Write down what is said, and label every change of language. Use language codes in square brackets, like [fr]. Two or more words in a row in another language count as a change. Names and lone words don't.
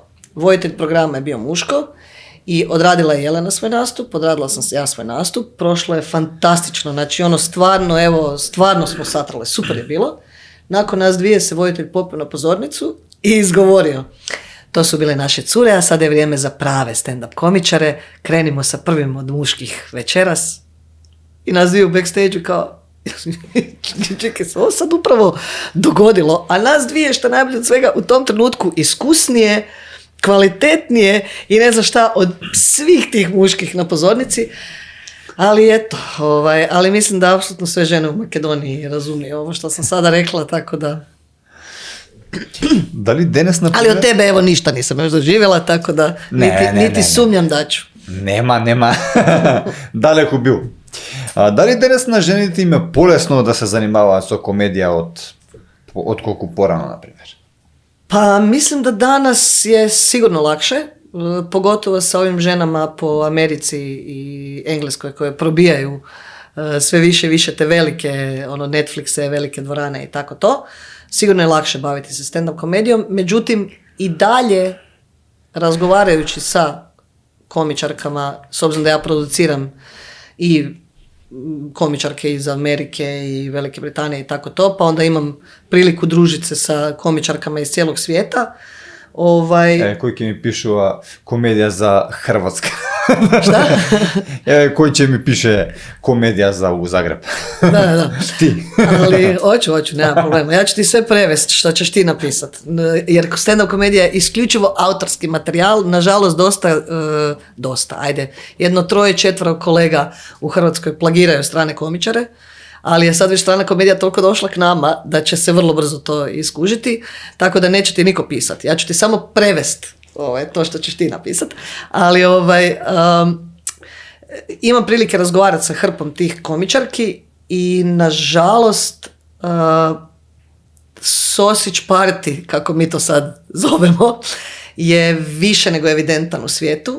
[hr] Voditelj programa je bio muško i odradila je Jelena svoj nastup, odradila sam ja svoj nastup, prošlo je fantastično, znači stvarno smo satrale, super je bilo. Nakon nas dvije se voditelj popeo na pozornicu i izgovorio, to su bile naše cure, a sada je vrijeme za prave stand-up komičare, krenimo sa prvim od muških večeras. I nas dvije u backstage kao, čekaj, se ovo sad upravo dogodilo, a nas dvije, što najbolje od svega, u tom trenutku iskusnije, kvalitetnije i ne znam šta od svih tih muških na pozornici, ali eto, ali mislim da apsolutno sve žene u Makedoniji razumiju ovo što sam sada rekla, tako da... [mk] Дали денес на [hr] Ali od tebe evo ništa nisam još doživjela, tako da niti sumnjam da ću. [mk] Нема. Далеко бил. Дали денес на жените им е полесно да се занимаваат со комедија од колку порано, например? [hr] Pa mislim da danas je sigurno lakše, pogotovo sa ovim ženama po Americi i Engleskoj koje probijaju sve više i više te velike Netflixe, velike dvorane i tako to. Sigurno je lakše baviti se stand-up komedijom, međutim i dalje razgovarajući sa komičarkama, s obzirom da ja produciram i komičarke iz Amerike i Velike Britanije i tako to, pa onda imam priliku družiti se sa komičarkama iz cijelog svijeta. Koji će mi pišu komedija za Hrvatska? Šta? Koji će mi piše komedija za u Zagreb? Da. Ti. Ali hoću, nema problema. Ja ću ti sve prevesti što ćeš ti napisat. Jer stand-up komedija je isključivo autorski materijal. Nažalost, jedno 3-4 kolega u Hrvatskoj plagiraju strane komičare, ali je sad već strana komedija toliko došla k nama da će se vrlo brzo to iskužiti, tako da neće ti niko pisati. Ja ću ti samo prevest to što ćeš ti napisati, ali imam prilike razgovarati sa hrpom tih komičarki i nažalost [en] sausage party, [hr] kako mi to sad zovemo, je više nego evidentan u svijetu.